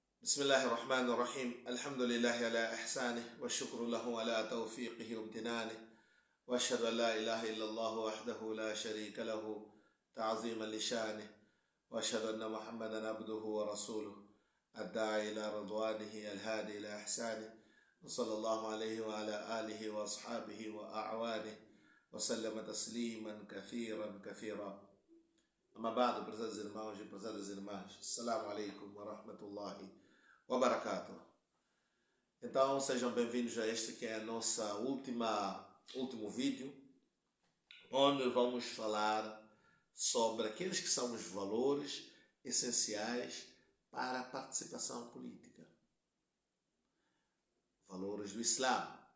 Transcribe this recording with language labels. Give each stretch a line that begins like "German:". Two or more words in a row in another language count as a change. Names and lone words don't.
Arabic: بسم الله الرحمن الرحيم الحمد لله على إحسانه والشكر له على توفيقه وامتنانه وأشهد أن لا إله إلا الله وحده لا شريك له تعظيما لشانه وأشهد أن محمدا عبده ورسوله الداعي إلى رضوانه الهادي إلى إحسانه وصلى الله عليه وعلى آله وأصحابه وأعوانه وسلم تسليما كثيرا. أما بعد,
Portuguese: prezados irmãos e prezadas irmãs,
Arabic: السلام عليكم ورحمة الله وبركاته.
Portuguese: Então, sejam bem-vindos a este que é a nossa último vídeo, onde vamos falar sobre aqueles que são os valores essenciais para a participação política. Valores do Islã.